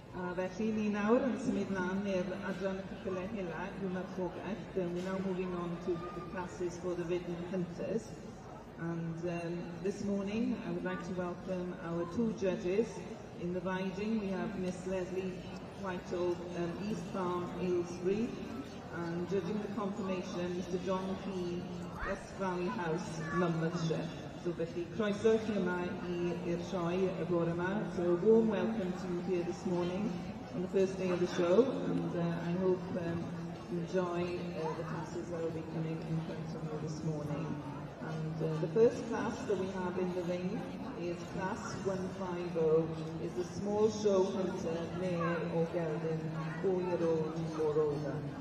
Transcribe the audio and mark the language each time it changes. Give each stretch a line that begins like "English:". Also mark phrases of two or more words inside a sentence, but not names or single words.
Welsh: A felly ni nawr yn symud lan i'r adran y ceffylau hela i'w marchogaeth.
English: We're now moving on to the classes for the Ridden Hunters. And this morning I would like to welcome our two judges. In the riding we have Miss Leslie Whitehall, East Farm, Aylesbury, and judging the confirmation, Mr John Key, West Valley House, Monmouthshire.
Welsh: So felly, croeso chi yma i'r sioe y bore yma.
English: So a warm welcome to you here this morning on the first day of the show, and I hope you enjoy the classes that will be coming in front of you this morning. And the first class that we have in the ring is class 150, is the small show hunter mare or gelding, 4-year-old or older.